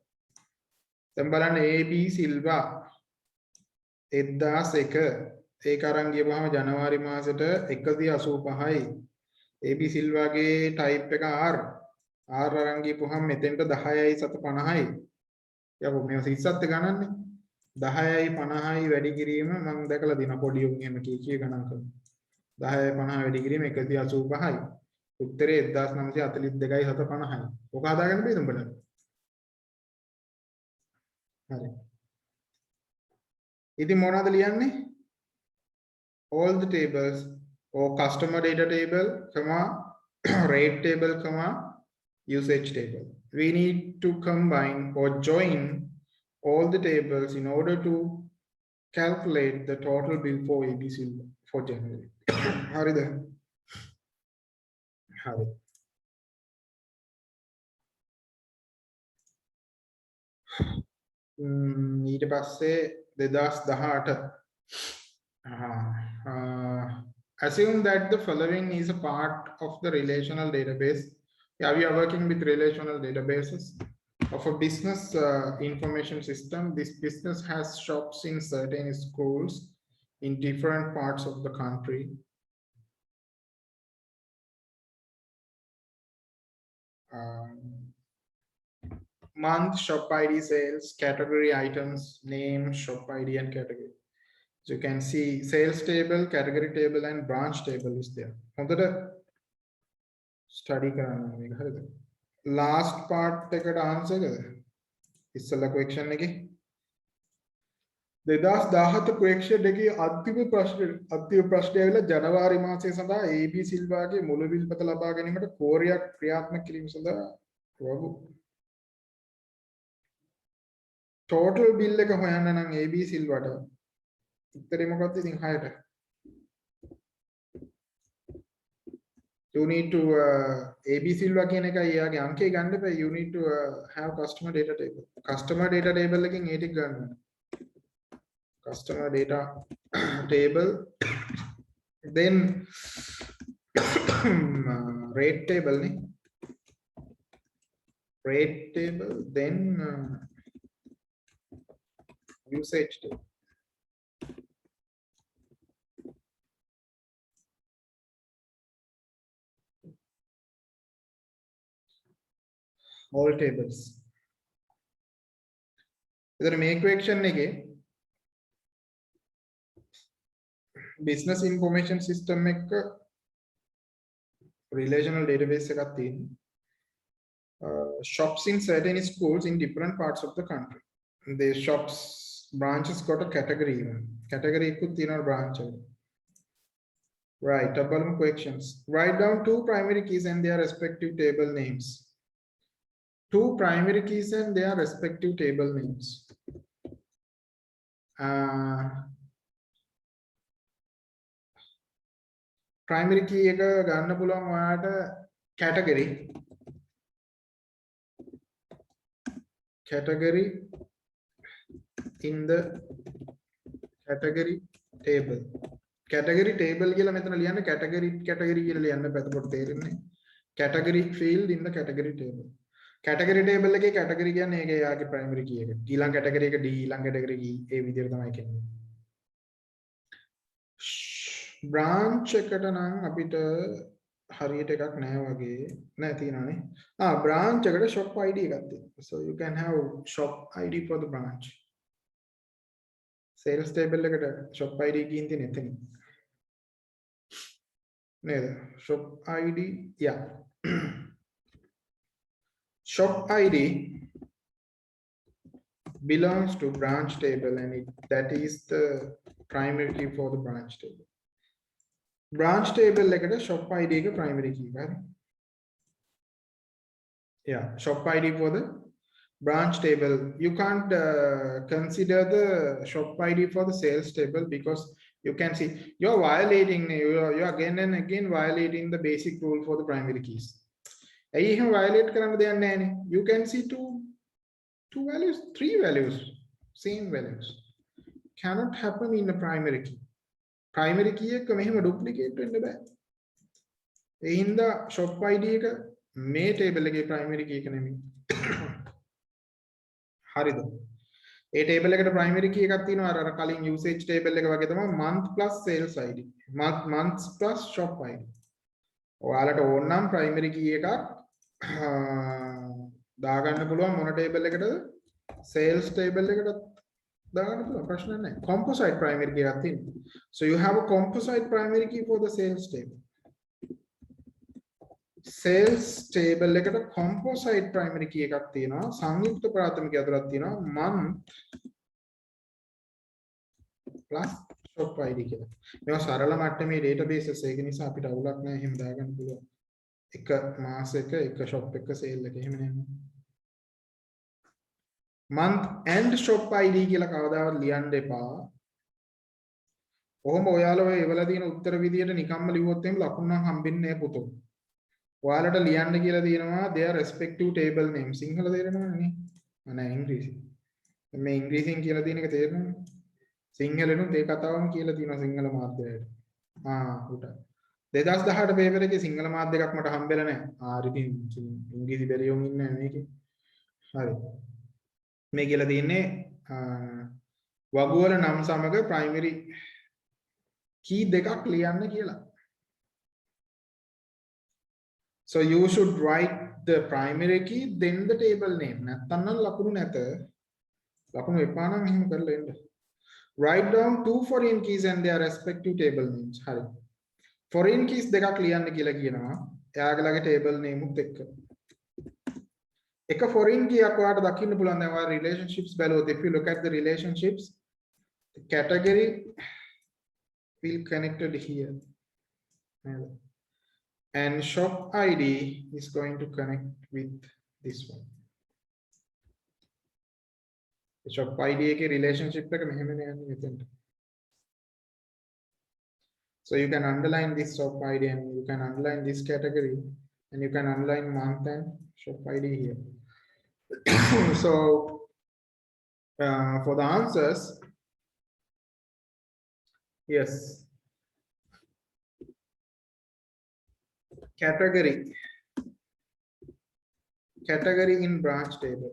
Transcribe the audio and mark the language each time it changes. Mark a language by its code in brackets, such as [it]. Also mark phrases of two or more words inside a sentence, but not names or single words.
[si] දැන් බලන්න AB Silva 1001 ඒක අරන් ගියපුවාම ජනවාරි මාසෙට 185යි AB Silva ගේ type එක R අරන් ගියපුවාම මෙතෙන්ට 10යි 750යි යකෝ මේ 30ත් ගණන්නේ 10යි 50යි වැඩි කිරීම මම දැකලා දිනා පොඩි උන් එහෙම කී ගණන් කරනවා 10යි 50 වැඩි කිරීම 185යි උත්තරේ 1942යි 750යි ඔක හදාගන්න බෑද උඹට හරි ඉතින් මොනවද ලියන්නේ [en] all the tables or customer data table comma rate table comma usage table we need to combine or join all the tables in order to calculate the total bill for AB Silva for January [si] හරිද හරි ඊට පස්සේ [en] 2018 assume that the following is a part of the relational database. Yeah, we are working with relational databases of a business information system. This business has shops in certain schools in different parts of the country. Month, shop ID, sales, category, items, name, shop ID and category. So you can see sales table, category table and branch table is there. [si] හොඳට study කරන්න මේක හරිද? [en] Last part [si] එකට answer එකද? ඉස්සෙල්ලා question එකේ 2017 question එකේ අන්තිම ප්‍රශ්නේ ඇවිල්ලා ජනවාරි මාසයේ සඳහා AB සිල්වාගේ මුළු විල්පත ලබා ගැනීමට කෝරියක් ක්‍රියාත්මක කිරීම සඳහා [en] total bill [si] එක හොයන්න නම් ABC වලට උත්තරේ මොකක්ද ඉතින් 6ට [en] you need to ABC [si] වල කියන එකයි එයාගේ අංකේ ගන්න එපා [en] you need to have customer data table [si] එකකින් ඒ ටික ගන්න [en] customer data table then rate table නේ rate table then usage table all tables [si] එතන මේ [en] equation එකේ business information system එක relational database [si] එකක් තියෙනවා [en] shops in certain schools in different parts of the country the shops branches got a category [si] එකකුත් තියෙනවා [en] branch එක right double questions write down two primary keys and their respective table names two primary keys and their respective table names primary key [si] එක ගන්න පුළුවන් ඔයාලට [en] category in the category table [si] කියලා මෙතන ලියන්න category කියලා ලියන්න පැතපොට තේරෙන්නේ [en] category field in the category table category table [si] එකේ category කියන්නේ ඒක යාගේ [en] primary key [si] එක ඊළඟ category එක D ඊළඟ category E ඒ විදිහට තමයි කියන්නේ branch එකට නම් අපිට හරියට එකක් නැහැ වගේ නෑ තියෙනවානේ branch එකට [en] shop ID [si] එකක් තියෙනවා [en] so you can have shop ID for the branch sales table එකට shop ID [si] එකකින් තියෙන එතන නේද [en] shop ID yeah shop ID belongs to branch table and that is the primary key for the branch table branch table [si] එකට shop ID එක primary key එකයි [en] yeah shop ID for the branch table you can't consider the shop ID for the sales table because you can see you're violating you're again and again violating the basic rule for the primary keys [si] ඇයි එහෙම violate කරන්න දෙයක් නැහැනේ [en] you can see two values three values same values cannot happen in a primary key primary key [si] එක මෙහෙම duplicate වෙන්න බෑ ඒ හින්දා shop ID එක මේ table එකේ primary key එක නෙමෙයි හරිද ඒ table එකට primary key එකක් තියෙනවා අර කලින් [en] usage table [si] එක වගේ තමයි [en] month plus sales ID months plus shop ID [si] ඔයාලට ඕන නම් [en] primary key [si] එකක් දාගන්න පුළුවන් මොන table එකටද [en] sales table [si] එකට දාගන්න පුළුවන් ප්‍රශ්න නැහැ [en] composite primary key [si] එකක් තියෙනවා [en] so you have a composite primary key for the sales table sales table [si] එකට [en] composite primary key [si] එකක් තියෙනවා සංයුක්ත ප්‍රාථමික ඇතුළත් තියෙනවා [en] month plus shop ID [si] කියලා මේවා සරල මට්ටමේ databases ඒක නිසා අපිට අවුලක් නැහැ එහෙම දාගන්න පුළුවන් එක මාසෙක එක shop එක sale එක එහෙම නෙමෙයි [en] month and shop ID [si] කියලා කවදාවත් ලියන්න එපා. කොහොම ඔයාලා ඔය ඒවල තියෙන උත්තර විදියට නිකම්ම ලිව්වොත් එහෙම ලකුණු නම් හම්බෙන්නේ නැහැ පුතෝ. ඔයාලට ලියන්න කියලා තියෙනවා [en] their respective table name. [si] සිංහල තේරෙනවද නේ? නෑ ඉංග්‍රීසි. මේ ඉංග්‍රීසියෙන් කියලා තියෙන එක තේරෙනවද? සිංහලෙනුත් ඒ කතාවම කියලා තියෙනවා සිංහල මාධ්‍යයට. උට 2018 පේපර් එකේ සිංහල මාධ්‍ය එකක් මට හම්බෙලා නැහැ. ඉතින් ඉංග්‍රීසි බැරියෝන් ඉන්නේ මේකේ. හරි. මේ කියලා තියෙන්නේ වගුවල නම් සමග [en] primary key [si] දෙකක් ලියන්න කියලා. [en] So you should write the primary key then the table name. [si] නැත්තම් නම් ලකුණු නැත. ලකුණු එපා නම් එහෙම කරලා එන්න. [en] Write down two foreign keys and their respective table names. [si] හරි. [en] Foreign keys [si] දෙකක් ලියන්න කියලා කියනවා. එයාගලගේ table name උත් එක්ක. එක foreign key එකක් ඔයාලට දකින්න පුළුවන් දැන් ඔයාලා relationships බැලුවොත් [en] if you look at the relationships the category will connected here and shop ID is going to connect with this one shop ID [si] එකේ relationship එක මෙහෙමනේ යන්නේ මෙතෙන්ට. [en] So you can underline this shop ID and you can underline this category and you can underline month and shop ID here. So for the answers, yes, category in branch table.